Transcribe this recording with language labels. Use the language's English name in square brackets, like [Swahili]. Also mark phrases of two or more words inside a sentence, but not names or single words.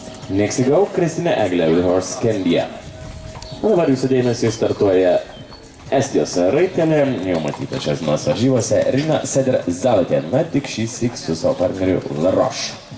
[English] Next to go, Kristina Aguilera with horse Candia. [Lithuanian] O dabar jūsų dėmesį startuoja Estijos raitelė, jau matyta šias dienos varžybose, Rina Sederzaitė, na tik šįsyk su savo partneriu La Roche.